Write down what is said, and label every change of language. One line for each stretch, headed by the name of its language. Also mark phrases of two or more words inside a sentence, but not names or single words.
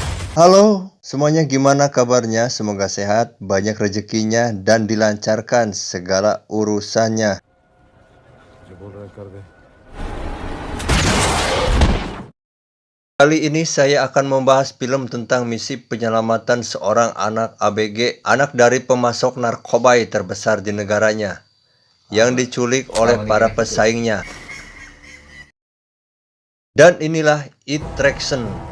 Indonesian: Halo, semuanya gimana kabarnya? Semoga sehat, banyak rezekinya, dan dilancarkan segala urusannya.
Hindi: जो बोल रहा है कर दे।
Indonesian: Kali ini saya akan membahas film tentang misi penyelamatan seorang anak ABG, anak dari pemasok narkoba terbesar di negaranya, yang diculik oleh para pesaingnya. Dan inilah It Traction.